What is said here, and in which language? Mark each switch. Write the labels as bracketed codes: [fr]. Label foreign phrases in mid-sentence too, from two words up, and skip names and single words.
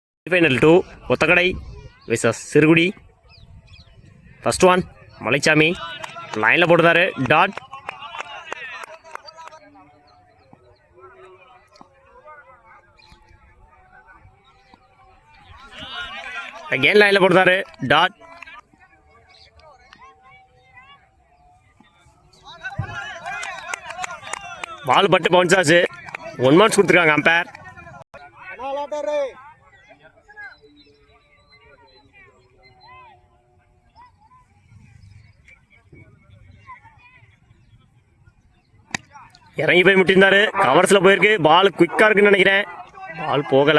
[en] Final 2 Othakadai vs Sirugudi. First one [ta] Malichami line la போடுறாரு டாட் again line la போடுறாரு [en] dot ball [ta] பட்டு பவுன்ஸ் ஆச்சு 1 marks கொடுத்திருக்காங்க அம்பையர். இறங்கி போய் முட்டிருந்தாரு, கவர்ஸ்ல போயிருக்கு, பால் குயிக்கா இருக்குன்னு நினைக்கிறேன், பால் போகல.